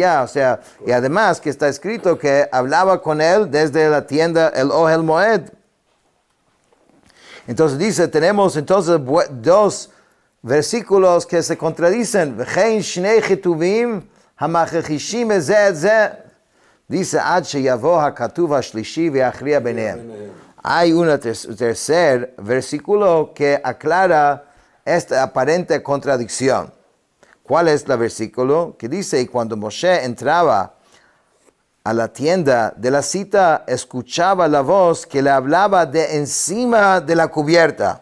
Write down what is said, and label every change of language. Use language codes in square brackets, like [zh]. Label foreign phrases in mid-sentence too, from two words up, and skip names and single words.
[es] O sea, y además que está escrito que hablaba con él desde la tienda, el Ohel Moed. Entonces dice, tenemos entonces dos versículos que se contradicen. Dice, [he] עד שיבוא הכתוב השלישי ויכריע ביניהם. [es] Hay un tercer versículo que aclara esta aparente contradicción. ¿Cuál es el versículo? Que dice, y cuando Moshe entraba a la tienda de la cita, escuchaba la voz que le hablaba de encima de la cubierta.